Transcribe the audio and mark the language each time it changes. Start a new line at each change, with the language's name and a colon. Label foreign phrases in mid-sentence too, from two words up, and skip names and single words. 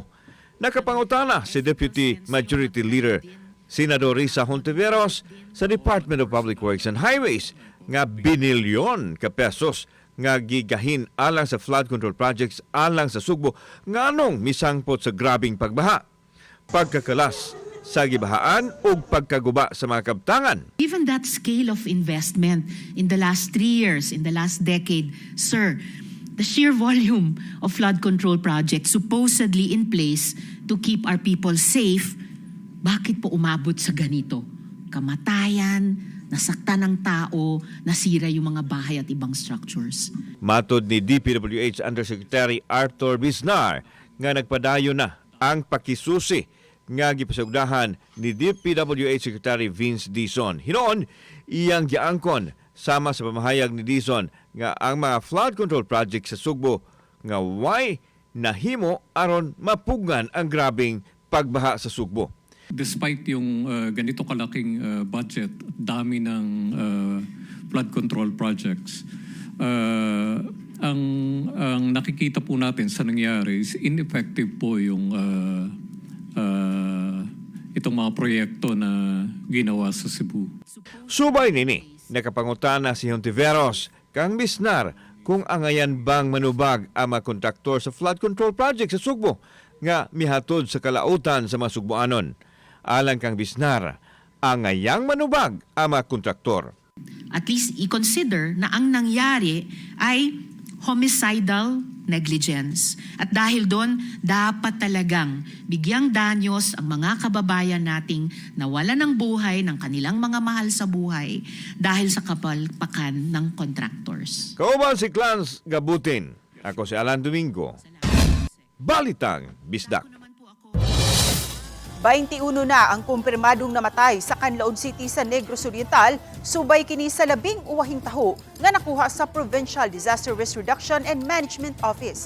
Cebuano: Nakapangutana si Deputy Majority Leader Senador Risa Hontiveros sa Department of Public Works and Highways nga binilyon ka pesos nga gigahin alang sa
English: flood control projects
Cebuano: alang sa Sugbo nga anong misangpot sa grabing pagbaha, pagkakalas sa gibahaan ug pagkaguba sa mga kabtangan.
English: Given that scale of investment in the last 3 years, in the last decade, sir, the sheer volume of flood control projects supposedly in place to keep our people safe,
Filipino: bakit po umabot sa ganito? Kamatayan, nasaktan ng tao, nasira yung mga bahay at ibang structures.
Cebuano: Matod ni DPWH Undersecretary Arthur Biznar nga nagpadayon na ang pakisusi nga gipasugdahan ni DPWH Secretary Vince Dizon. Hinoon, iyang giangkon sama sa pamahayag ni Dizon nga ang mga
English: flood control project
Cebuano: sa Sugbo nga way nahimo aron mapugngan ang grabing pagbaha sa Sugbo.
Filipino: Despite yung ganito kalaking budget, dami ng
English: flood control projects,
Filipino: ang nakikita po natin sa nangyari is ineffective po yung itong mga proyekto na ginawa sa Cebu.
Cebuano: Subay nini, nakapangutana si Hontiveros kang Biznar kung angayan bang manubag ang mga kontraktor sa
English: flood control project
Cebuano: sa Sugbo nga mihatod sa kalautan sa mga Sugboanon. Alang kang Biznar, angayang manubag ang mga kontraktor.
English: At least
Filipino: i-consider na ang nangyari ay
English: homicidal negligence.
Filipino: At dahil doon, dapat talagang bigyang danyos ang mga kababayan nating nawala ng buhay ng kanilang mga mahal sa buhay dahil sa kapalpakan ng contractors.
Cebuano: Kauban si Clans Gabutin. Ako si Alan Domingo. Balitang Bisdak. 21 na ang kumpirmadong namatay sa Canlaon City sa Negros Oriental, subay kini sa 11 uwahing taho nga nakuha sa Provincial Disaster Risk Reduction and Management Office.